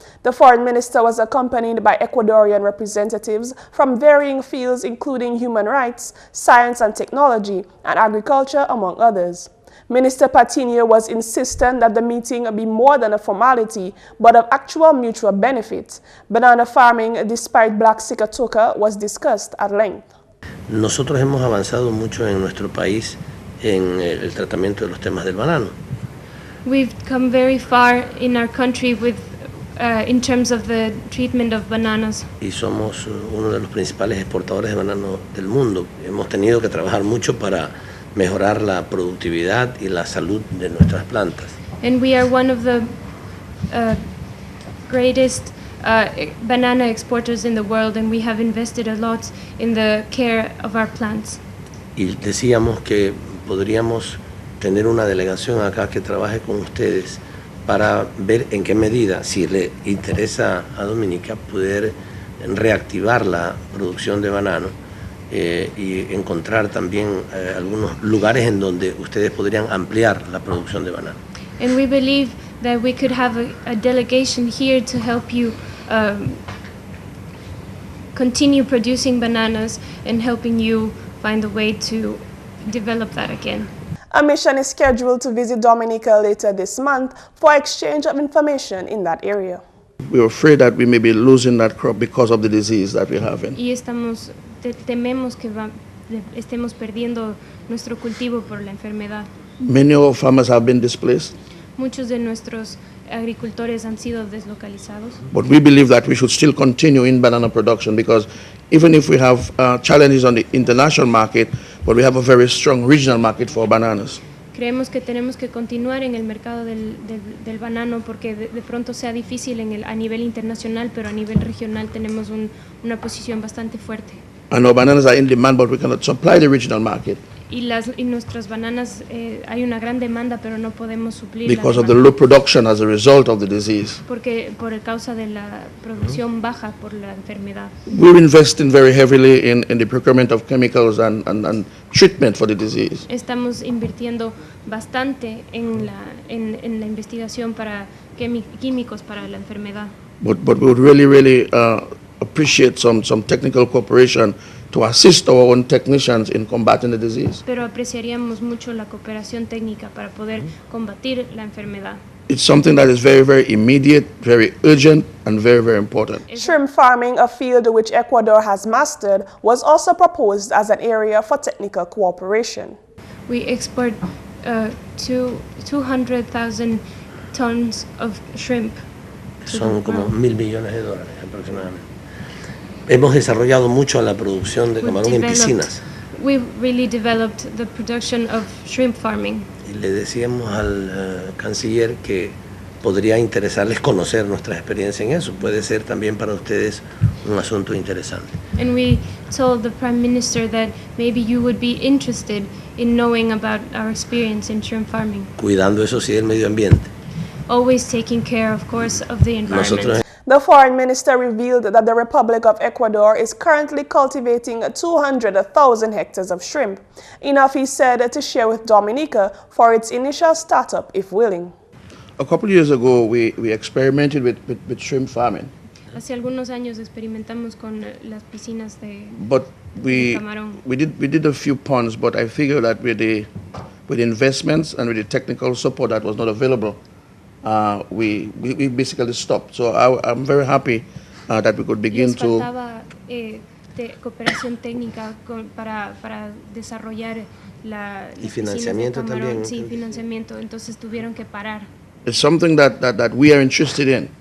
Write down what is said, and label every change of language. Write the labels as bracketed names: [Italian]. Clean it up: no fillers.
[English] The foreign minister was accompanied by Ecuadorian representatives from varying fields including human rights, science and technology, and agriculture, among others. Minister Patiño was insistent that the meeting be more than a formality, but of actual mutual benefit. Banana farming, despite black Sikatoka, was discussed at length. [Spanish] Nosotros hemos avanzado mucho en nuestro país en el tratamiento de los temas del banano. [English] We've come very far in our country with in terms of the treatment of bananas. [Spanish] Y somos uno de los principales exportadores de banano del mundo. Hemos tenido que trabajar mucho para mejorar la productividad y la salud de nuestras plantas. [English] And we are one of the greatest banana exporters in the world, and we have invested a lot in the care of our plants. [Spanish] Y decíamos que podríamos tener una delegación acá que trabaje con ustedes para ver en qué medida, si le interesa a Dominica, poder reactivar la producción de banano y encontrar también algunos lugares en donde ustedes podrían ampliar la producción de banano. [English] And we believe that we could have a delegation here to help you continue producing bananas and helping you find a way to develop that again. A mission is scheduled to visit Dominica later this month for exchange of information in that area. We're afraid that we may be losing that crop because of the disease that we're having. [Spanish] Y tememos que estemos perdiendo nuestro cultivo por la enfermedad. [English] Many of our farmers have been displaced. [Spanish] Muchos de nuestros agricultores han sido deslocalizados. [English] But we believe that we should still continue in banana production, because even if we have challenges on the international market, but we have a very strong regional market for bananas. [Spanish] Creemos que tenemos que continuar en el mercado del banano, porque de pronto sea difícil a nivel internacional, pero a nivel regional tenemos una posición bastante fuerte. [English] And our bananas are in demand, but we cannot supply the regional market. [Spanish] Y nuestras bananas, hay una gran demanda, pero no podemos suplir [English] because of the low production as a result of the disease. [Spanish] Porque por causa de la producción baja por la enfermedad. [English] We're investing very heavily in the procurement of chemicals and treatment for the disease. [Spanish] Estamos invirtiendo bastante en la investigación para químicos para la enfermedad. [English] But we would really appreciate some technical cooperation to assist our own technicians in combating the disease. [Spanish] Pero apreciaríamos mucho la cooperación técnica para poder combatir la enfermedad. [English] It's something that is very, very immediate, very urgent, and very, very important. Shrimp farming, a field which Ecuador has mastered, was also proposed as an area for technical cooperation. We export 200,000 tons of shrimp [Spanish] Son como $1.000 millones aproximadamente. Hemos desarrollado mucho la producción de camarón en piscinas. [English] We've really developed the production of shrimp farming. [Spanish] Y le decíamos al canciller que podría interesarles conocer nuestra experiencia en eso. Puede ser también para ustedes un asunto interesante. [English] And we told the Prime Minister that maybe you would be interested in knowing about our experience in shrimp farming. [Spanish] Cuidando, eso sí, del medio ambiente. [English] Always taking care, of course, of the environment. The foreign minister revealed that the Republic of Ecuador is currently cultivating 200,000 hectares of shrimp, enough, he said, to share with Dominica for its initial startup, if willing. A couple of years ago, we experimented with shrimp farming. [Spanish] Hace algunos años experimentamos con las piscinas de camarón. [English] We did a few ponds, but I figure that with the investments and with the technical support that was not available, we basically stopped. So I'm very happy that we could begin to. [Spanish] De cooperación técnica para desarrollar y financiamiento también. Sí, financiamiento. Entonces tuvieron que parar. [English] It's something that we are interested in.